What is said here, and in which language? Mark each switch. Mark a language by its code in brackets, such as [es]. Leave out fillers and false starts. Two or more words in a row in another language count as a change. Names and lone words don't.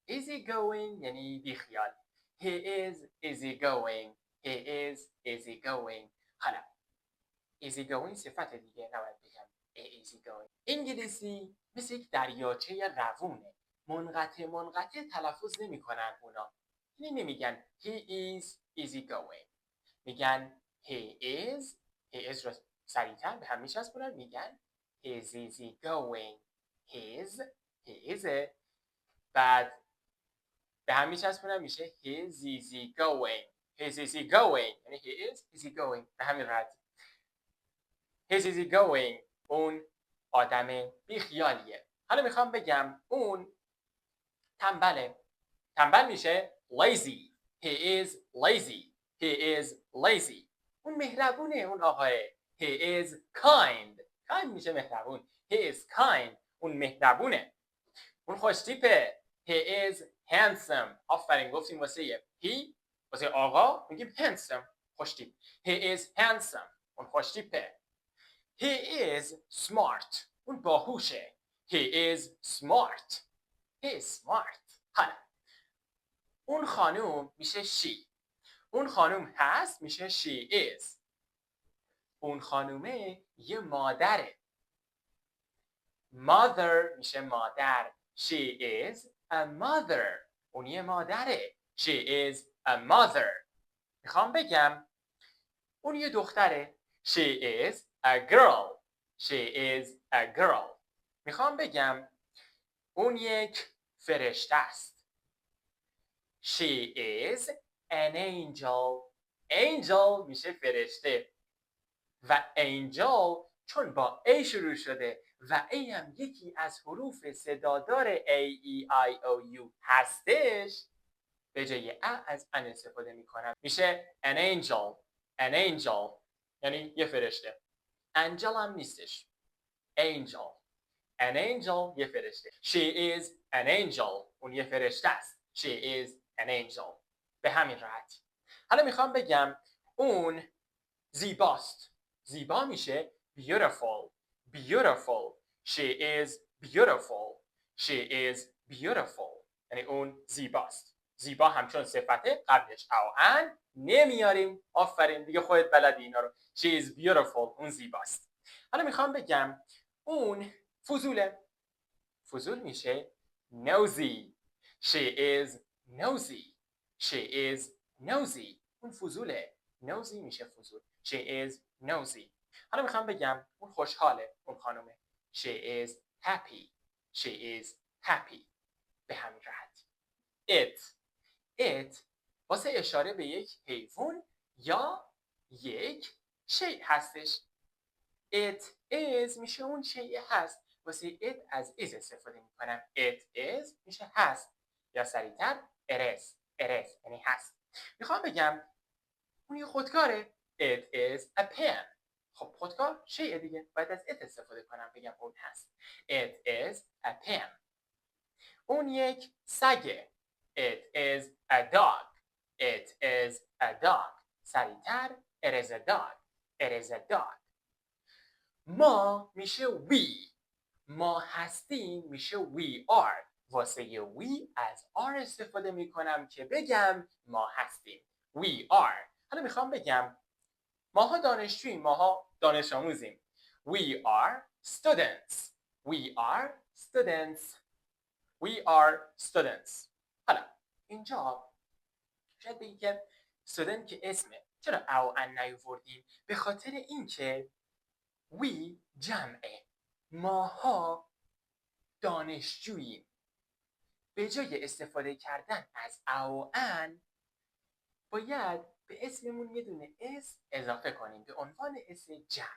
[en] easy going [fa] یعنی بیخیال. [en] He is easy going. He is easy going. حالا easy going [fa] صفت دیگه نباید بگم [en] easy going. [fa] انگلیسی مثل یک دریاچه روونه. منقطع تلفظ نمی‌کنن اونا. یعنی نمیگن [en] he is easy going. [fa] میگن [en] he is [fa] رو سریع‌تر به هم میچسبونن میگن [en] he is easy going. he is [fa] بعد به هم میچسبونن میشه [en] he is easy going. he is easy going یعنی he is easy going [fa] به همین راحتی. [en] he is easy going [fa] اون آدم بیخیالیه. حالا میخوام بگم اون تنبله. تنبل میشه lazy. [en] he is lazy. he is lazy. [fa] اون مهربونه اون آقاه. [en] he is kind. kind [fa] میشه مهربون. [en] he is kind. [fa] اون مهربونه. اون خوشتیپه. [en] he is handsome. [fa] آفرین گفتیم واسه he واسه آقا میگیم handsome خوشتیپ. [en] he is handsome. [fa] اون خوشتیپه. [en] he is smart. [fa] اون باهوشه. [en] he is smart. he is smart. [fa] حالا اون خانوم میشه she. اون خانوم هست میشه [en] she is. [fa] اون خانومه یه مادره. mother میشه مادر. [en] she is a mother. [fa] اون یه مادره. [en] she is a mother. [fa] میخوام بگم اون یه دختره. [en] she is a girl. she is a girl. [fa] میخوام بگم اون یک فرشته است. [en] she is an angel. [fa] angel میشه فرشته و angel چون با A شروع شده و A هم یکی از حروف صدادار A, E, I, O, U هستش به جای A از ان استفاده میکنم میشه [en] an angel. an angel [fa] یعنی یه فرشته. angel هم نیستش. [en] angel. an angel [fa] یه فرشته. [en] she is an angel. [fa] اون یه فرشته است. [en] she is an angel. [fa] به همین راحتی. حالا میخوام بگم اون زیباست. زیبا میشه [en] beautiful. beautiful. she is beautiful. she is beautiful. [fa] یعنی اون زیباست. زیبا همچون صفته قبلش او ان نمیاریم. آفرین دیگه خودت بلدی اینا رو. [en] she is beautiful. [fa] اون زیباست. حالا میخوام بگم اون فضوله. فضول میشه nosy. [en] she is nosy. she is nosy. [fa] اون فضوله. nosy میشه فضول. [en] she is nosy. [fa] حالا میخوام بگم اون خوشحاله. اون خانومه. [en] she is happy. she is happy. [fa] به همین راحتی. it واسه اشاره به یک حیوان یا یک شیء هستش. [en] it is [fa] میشه اون شیء هست. واسه it از is استفاده میکنم. [en] it is [fa] میشه هست یا سریعتر [en] it is. it is [fa] یعنی هست. میخوام بگم اون یه خودکاره. [en] it is a pen. [fa] خب خودکار شیء دیگه باید از it استفاده کنم بگم اون هست. [en] it is a pen. [fa] اون یک سگه. [en] it is a dog. it is a dog. سریعتر it is a dog. it is a dog. [fa] ما میشه we. ما هستیم میشه [en] we are. [fa] واسه we از are استفاده میکنم که بگم ما هستیم. [en] we are. [fa] حالا میخوام بگم ماها دانشجوییم. ماها دانش آموزیم. [en] we are students. we are students. we are students. [fa] حالا اینجا شاید بگید که student که اسمه چرا او ان نیاوردیم؟ به خاطر اینکه we جمعه. ماها دانشجوییم. به جای استفاده کردن از او ان باید به اسممون یه دونه اس اضافه کنیم به عنوان اسم جمع.